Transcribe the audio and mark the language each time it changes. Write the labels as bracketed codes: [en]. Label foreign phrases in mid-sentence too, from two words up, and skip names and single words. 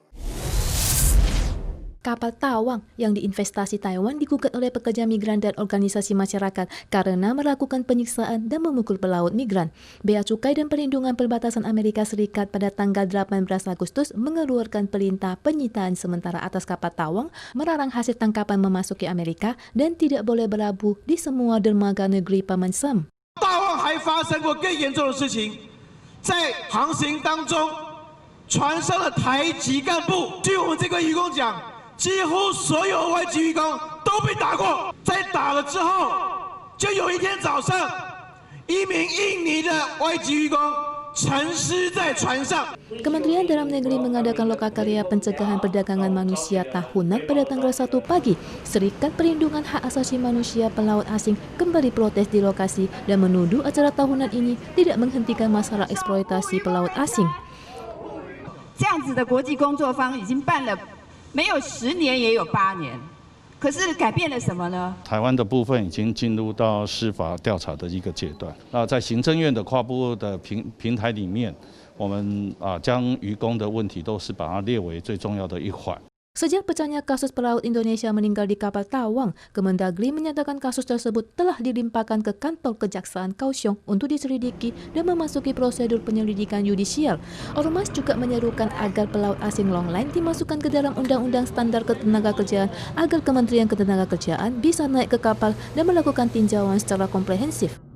[id] Kapal Tawang yang diinvestasi Taiwan digugat oleh pekerja migran dan organisasi masyarakat karena melakukan penyiksaan dan memukul pelaut migran. Bea Cukai dan Perlindungan Perbatasan Amerika Serikat pada tanggal 18 Agustus mengeluarkan perintah penyitaan sementara atas kapal Tawang, melarang hasil tangkapan memasuki Amerika dan tidak boleh berlabuh di semua dermaga negeri Paman Sam. [zh] 大旺还发生过更严重的事情，在航行当中，船上的台籍干部，据我们这个渔工讲。几乎所有外籍渔工都被打过，在打了之后，就有一天早上，一名印尼的外籍渔工沉尸在船上。 [id] Kementerian Dalam Negeri mengadakan lokakarya pencegahan perdagangan manusia tahunan pada tanggal 1 pagi. Serikat Perlindungan Hak Asasi Manusia Pelaut Asing kembali protes di lokasi dan menuduh acara tahunan ini tidak menghentikan masalah eksploitasi pelaut asing. [zh] 这样子的国际工作坊已经办了。没有10年也有8年，可是改变了什么呢？台湾的部分已经进入到司法调查的一个阶段。那在行政院的跨部的平台里面，我们将渔工的问题都是把它列为最重要的一环。 [id] Sejak pecahnya kasus pelaut Indonesia meninggal di kapal Tawang, Kemendagri menyatakan kasus tersebut telah dilimpahkan ke kantor kejaksaan Kaohsiung untuk diselidiki dan memasuki prosedur penyelidikan yudisial. Ormas juga menyerukan agar pelaut asing longline dimasukkan ke dalam Undang-Undang Standar Ketenagakerjaan agar Kementerian Ketenagakerjaan bisa naik ke kapal dan melakukan tinjauan secara komprehensif.